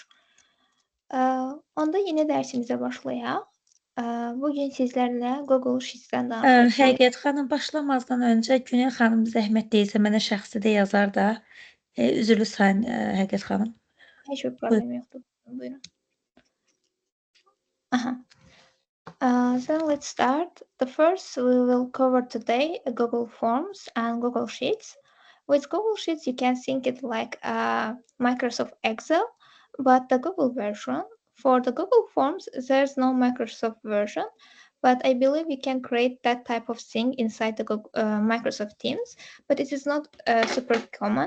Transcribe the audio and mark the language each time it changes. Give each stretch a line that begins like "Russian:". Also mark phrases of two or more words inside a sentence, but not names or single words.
Azerbaijani: Onda yeni dərsimizə başlayaq. Bugün sizlərlə Google Sheets-dən danışacağıq. Həqiqət xanım, başlamazdan öncə Güney xanım zəhmət deyilsə mənə şəxsi də yazar da. Üzrlü sayın Həqiqət xanım. Heç bir problem yoxdur. Buyurun.
English: So let's start. The first we will cover today Google Forms and Google Sheets. With Google Sheets, you can think it like Microsoft Excel, but the Google version. For the Google Forms, there's no Microsoft version, but I believe you can create that type of thing inside the Microsoft Teams, but it is not super common.